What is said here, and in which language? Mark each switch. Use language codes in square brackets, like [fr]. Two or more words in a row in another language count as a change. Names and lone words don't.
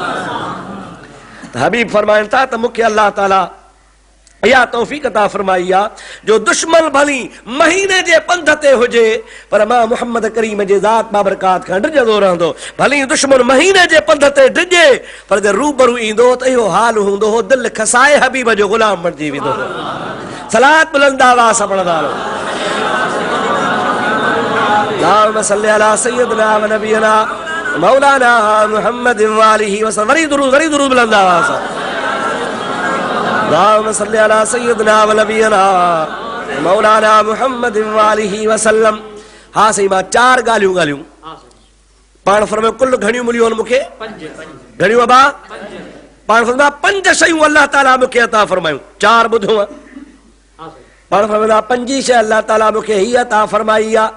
[sd] हबीब फरमाइनि था त मूंखे अल्लाह ताला या तौफीक अता फरमाई आ जो दुश्मन भली महीने जे पंध ते हुजे पर मां मोहम्मद करीम जे ज़ात बाबरकात खां डिॼंदो रहंदो भली दुश्मन महीने जे पंध ते डिॼे पर जे रूबरू ईंदो त इहो हाल हूंदो हो दिल खसाए हबीब जो गुलाम बणिजी वेंदो सलात बुलंद आवाज़ सां पढ़ंदा रहो [ar] اللهم صل على سيدنا ونبينا مولانا محمد وآله وسلم [sd] वरी दुरूद बुलंद आवाज़ सां [ar] اللهم صل على سيدنا ونبينا مولانا محمد وآله وسلم [sd] हा सही मां 4 ॻाल्हियूं पाण फरमायो कुल घणियूं मिलियूं आहिनि मूंखे घणियूं अबा पाण फरमाया 5 शयूं अल्लाह ताला मूंखे अता फरमायूं, 4 ॿुधो आहे। पाण फरमाया 5 शइ अल्लाह ताला मूंखे ही अता फरमाई आहे।